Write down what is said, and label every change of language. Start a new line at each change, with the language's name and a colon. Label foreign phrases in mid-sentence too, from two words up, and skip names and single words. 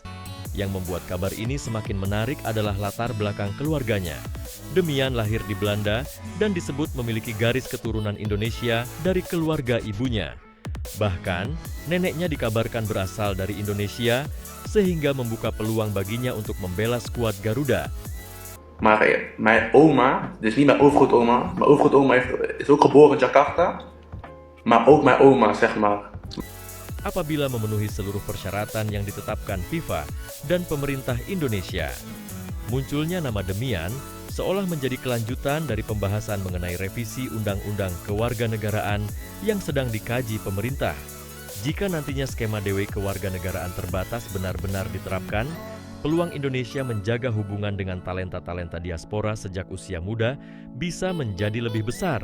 Indonesian: Yang membuat kabar ini semakin menarik adalah latar belakang keluarganya. Demian lahir di Belanda dan disebut memiliki garis keturunan Indonesia dari keluarga ibunya. Bahkan, neneknya dikabarkan berasal dari Indonesia sehingga membuka peluang baginya untuk membela skuad Garuda.
Dutch: Maar mijn oma, dus niet mijn overgrootoma is ook geboren in Jakarta. Maar ook mijn oma, zeg maar.
Indonesian: Apabila memenuhi seluruh persyaratan yang ditetapkan FIFA dan pemerintah Indonesia. Munculnya nama Demian seolah menjadi kelanjutan dari pembahasan mengenai revisi Undang-Undang Kewarganegaraan yang sedang dikaji pemerintah. Jika nantinya skema DW Kewarganegaraan terbatas benar-benar diterapkan, peluang Indonesia menjaga hubungan dengan talenta-talenta diaspora sejak usia muda bisa menjadi lebih besar.